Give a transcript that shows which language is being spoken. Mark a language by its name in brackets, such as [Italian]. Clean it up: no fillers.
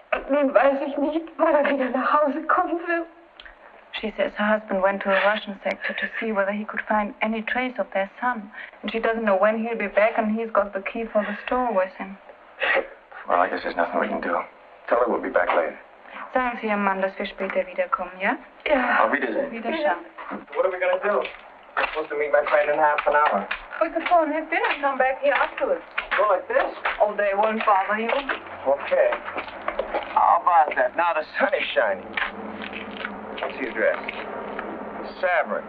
[German] Nun weiß ich nicht, wann er wieder nach Hause kommen wird. [English] She says her husband went to a Russian sector to see whether he could find any trace of their son. And she doesn't know when he'll be back, and he's got the key for the store with him. Well, I guess there's nothing we can do. Tell her we'll be back later. [German] Sagen Sie Ihrem Mann, dass wir später wiederkommen, ja? Ja. Auf Wiedersehen. Wiederschauen. [English] What are we going to do? We're supposed to meet my friend in half an hour. We could go and have dinner and come back here afterwards. Go like this? Oh, they won't bother you. Okay. How about that? Now the sun is shining. What's the address? Savern.